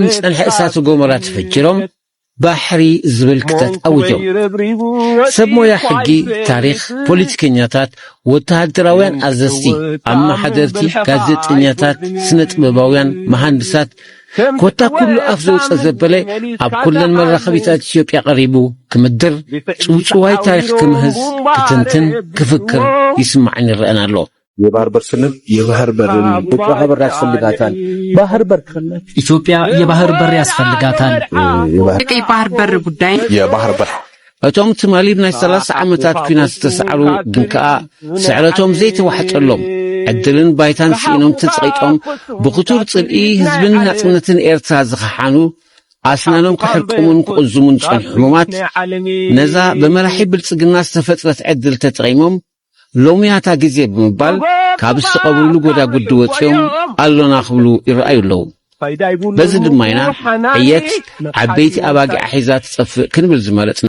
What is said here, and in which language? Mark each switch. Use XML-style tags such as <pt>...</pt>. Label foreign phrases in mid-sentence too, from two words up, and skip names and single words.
<ti>ዝጸንሐ እሳተ ጎመራ ተፈጅሮም ባሕሪ ዝብል ክተት ኣውጆም ሰብ ሞያ ሕጊ ታሪኽ ፖለቲከኛታት ወተሃደራውያን ኣዘዝቲ ኣማሓደርቲ ጋዜጠኛታት ስነ ጥበባውያን መሃንድሳት ኮታ ኩሉ ኣፍ ዘውፅእ ዘበለ ኣብ ኩለን መራኸቢታት ኢትዮጵያ ቀሪቡ ክምድር ጽውጽዋይ ታሪኽ ክምህዝ ክትንትን ክፍክር ይስማዕን ይረአን ኣሎ።</ti> <am>የባህር በር ስንል የባህር በርን በር ያስፈልጋታል። ባህር በር ካለ ኢትዮጵያ የባህር በር ያስፈልጋታል። የቀይ ባህር በር ጉዳይ የባህር በር</am> <ti>እቶም ትማሊብ ናይ 30 ዓመታት ኩናት ዝተሰዓሩ ግን ከዓ ስዕረቶም ዘይተዋሕጠሎም ዕድልን ባይታን ሲኢኖም ተጸቂጦም ብኽቱር ጽልኢ ህዝብን ናጽነትን ኤርትራ ዝኸሓኑ ኣስናኖም ክሕርቁሙን ክቕዝሙን ዝጸንሑ ሕሙማት ነዛ በመራሒ ብልጽግና ዝተፈጥረት ዕድል ተጠቒሞም ሎሚያታ ጊዜ ብምባል ካብ ዝተቐብሉ ጎዳጉዲ ወፂኦም ኣሎና ክብሉ ይረአዩ ኣለዉ። በዚ ድማ ኢና ዕየት ዓበይቲ ኣባጊዕ ሒዛ ትጸፍእ ክንብል ዝመረጽና</ti>